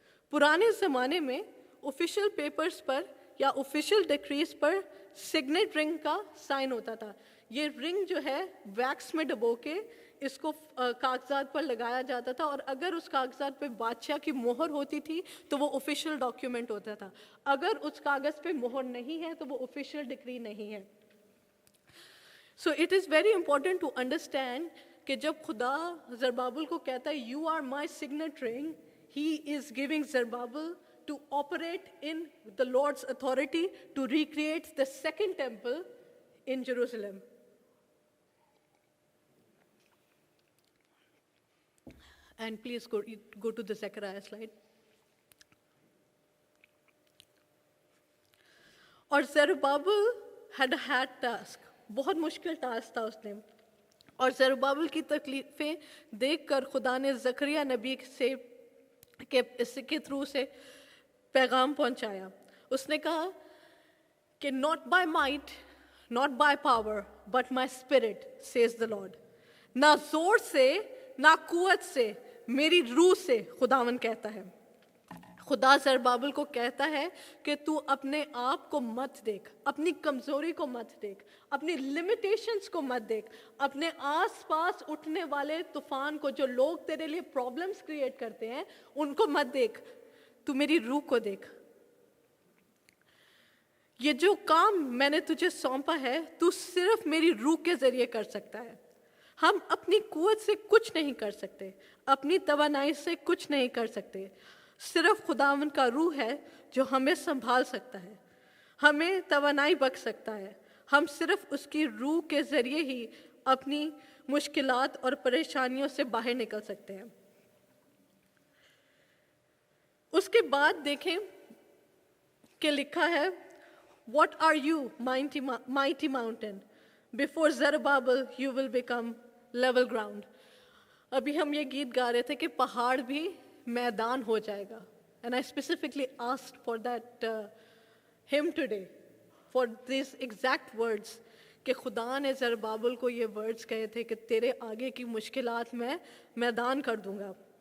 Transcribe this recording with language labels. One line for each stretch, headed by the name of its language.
Hindi: पुराने ज़माने में ऑफिशियल पेपर्स पर या ऑफिशियल डिक्रीज पर सिग्नेट रिंग का साइन होता था. ये रिंग जो है वैक्स में डबो के इसको कागजात पर लगाया जाता था और अगर उस कागजात पे बादशाह की मोहर होती थी तो वो ऑफिशियल डॉक्यूमेंट होता था. अगर उस कागज़ पे मोहर नहीं है तो वो ऑफिशियल डिक्री नहीं है.
English: So it is very important to understand
Hindi: कि जब खुदा ज़रुब्बाबेल को कहता है
English: You are my signet ring, He is giving Zerubbabel to operate in the Lord's authority to recreate the second temple in Jerusalem. And please go to the Zechariah slide. और Zerubbabel had a hard task.
Hindi: बहुत मुश्किल task था उसने. और ज़रुब्बाबेल की तकलीफ़ें देखकर खुदा ने ज़करिया नबी से के थ्रू से पैगाम पहुंचाया. उसने कहा कि
English: not by might, not by power, but my spirit, says the Lord.
Hindi: ना जोर से ना कुव्वत से, मेरी रूह से, खुदावन कहता है. खुदा ज़रुब्बाबेल को कहता है कि तू अपने आप को मत देख, अपनी कमज़ोरी को मत देख, अपनी लिमिटेशंस को मत देख, अपने आसपास उठने वाले तूफान को, जो लोग तेरे लिए प्रॉब्लम्स क्रिएट करते हैं, उनको मत देख, तू मेरी रूह को देख. ये जो काम मैंने तुझे सौंपा है तू सिर्फ मेरी रूह के ज़रिए कर सकता है. हम अपनी कुव्वत से कुछ नहीं कर सकते, अपनी तवानाई से कुछ नहीं कर सकते. सिर्फ खुदावंद का रूह है जो हमें संभाल सकता है, हमें तवानाई बख्श सकता है. हम सिर्फ उसकी रूह के ज़रिए ही अपनी मुश्किलात और परेशानियों से बाहर निकल सकते हैं. उसके बाद देखें कि लिखा है
English: What are you, mighty mountain? Before Zerubbabel you will become level ground.
Hindi: अभी हम ये गीत गा रहे थे कि पहाड़ भी मैदान हो जाएगा.
English: And I specifically asked for that hymn today, for these exact words,
Hindi: कि खुदा ने ज़रुब्बाबेल को ये वर्ड्स कहे थे कि तेरे आगे की मुश्किलात मैं मैदान कर दूंगा.